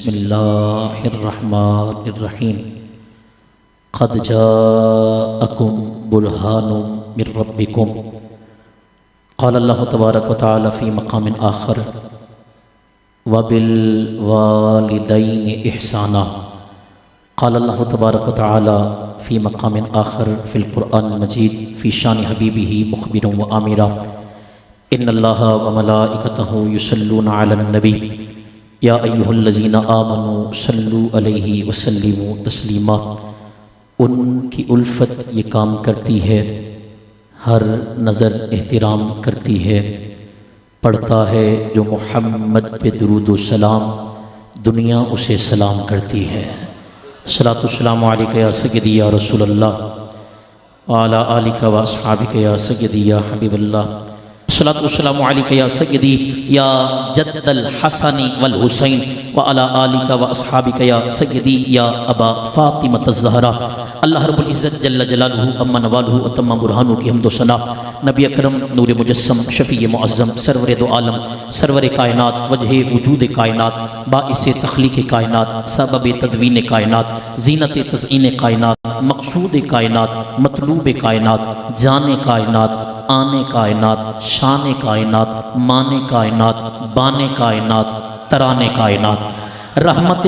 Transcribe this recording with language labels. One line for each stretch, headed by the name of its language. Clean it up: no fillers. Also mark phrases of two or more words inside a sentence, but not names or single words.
Arabic: بسم الله الرحمن الرحيم. قد جاءكم برهان من ربكم. قال الله تبارك وتعالى في مقام آخر وبالوالدين إحسانا. قال الله تبارك وتعالى في مقام آخر في القرآن المجيد في شأن حبيبه مخبرا وآمرا. إن الله وملائكته يصلون على النبي يا أيها الذين آمنوا صلوا عليه وسلموا تسليما.
Hindi: उनकी उल्फत ये काम करती है, हर नज़र एहतराम करती है। पढ़ता है जो मुहम्मद पे दुरूद व सलाम, दुनिया उसे सलाम करती है।
Arabic: الصلاة السلام عليك يا سيدي يا رسول الله وعلى آلك وأصحابك يا سيدي يا حبيب الله. الصلاة السلام عليك يا سيدي يا جد الحسن والحسين وعلى آلك وأصحابك يا سيدي يا أبا فاطمة الزهراء. الله رب العزة جل جلاله وعم نواله وتم برهانه
Hindi: की हम्दो सना। नबी अकरम नूर मुजस्सम शफ़ी मुअज़्ज़म सरवर दो आलम सरवर कायनात वजह वजूद कायनात बाइस तख्लीक़ कायनात सबब तदवीन कायनात ज़ीनत तज़ईन कायनात मक़सूद कायनात मतलूब कायनात जाने कायनात आने कायनात शान कायनात माने कायनात बाने कायनात तराने कायनात रहमत